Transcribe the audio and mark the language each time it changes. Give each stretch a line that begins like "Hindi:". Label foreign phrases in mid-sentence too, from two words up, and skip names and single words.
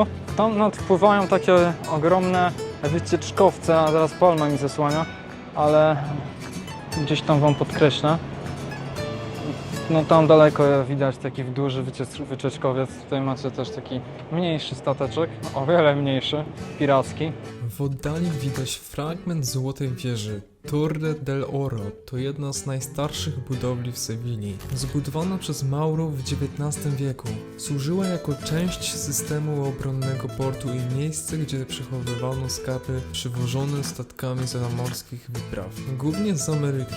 Polish: Tam nadpływają takie ogromne wycieczkowce, a teraz palma mi zasłania, ale gdzieś tam wam podkreślę. No tam daleko widać taki duży wycieczkowiec. Tutaj macie też taki mniejszy stateczek, o wiele mniejszy, piracki. W oddali widać fragment złotej wieży. Torre del Oro to jedna z najstarszych budowli w Sewilli. Zbudowana przez Maurów w XIX wieku, służyła jako część systemu obronnego portu i miejsce, gdzie przechowywano skarby przywożone statkami zamorskich wypraw, głównie z Ameryki.